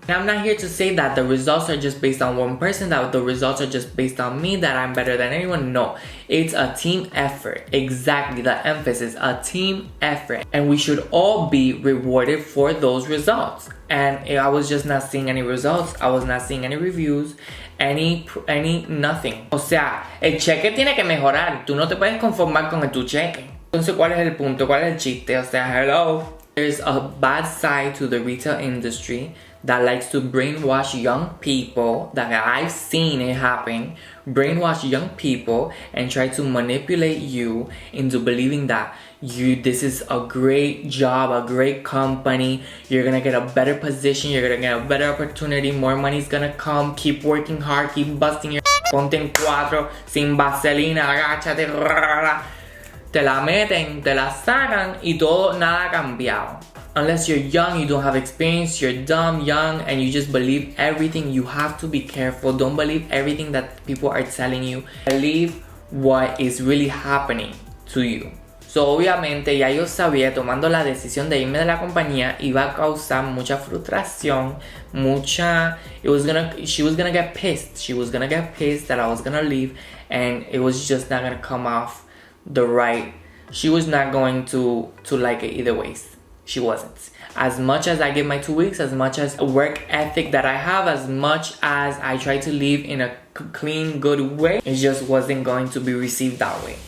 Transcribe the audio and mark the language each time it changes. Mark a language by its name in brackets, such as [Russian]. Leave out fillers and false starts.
[English] And I'm not here to say that the results are just based on one person, that the results are just based on me, that I'm better than anyone. No, it's a team effort. Exactly, the emphasis, a team effort. And we should all be rewarded for those results. And I was just not seeing any results. I was not seeing any reviews, any nothing. [Spanish] O sea, el cheque tiene que mejorar. Tú no te puedes conformar con tu cheque. Entonces, ¿cuál es el punto? ¿Cuál es el chiste? O sea, hello. [English] There's a bad side to the retail industry that likes to brainwash young people, that I've seen it happen, brainwash young people and try to manipulate you into believing that this is a great job, a great company, you're gonna get a better position, you're gonna get a better opportunity, more money's gonna come, keep working hard, keep busting your [Spanish] ponte en cuatro, sin vaselina, agáchate, te la meten, te la sacan y todo, nada ha cambiado. [English] Unless you're young, you don't have experience, you're dumb, young, and you just believe everything, you have to be careful. Don't believe everything that people are telling you. Believe what is really happening to you. [Spanish] So, obviamente, ya yo sabía, tomando la decisión de irme de la compañía, iba a causar mucha frustración, [English] she was gonna get pissed. She was gonna get pissed that I was gonna leave, and it was just not gonna come off she was not going to like it either ways. She wasn't. As much as I give my 2 weeks, as much as work ethic that I have, as much as I try to live in a clean, good way, it just wasn't going to be received that way.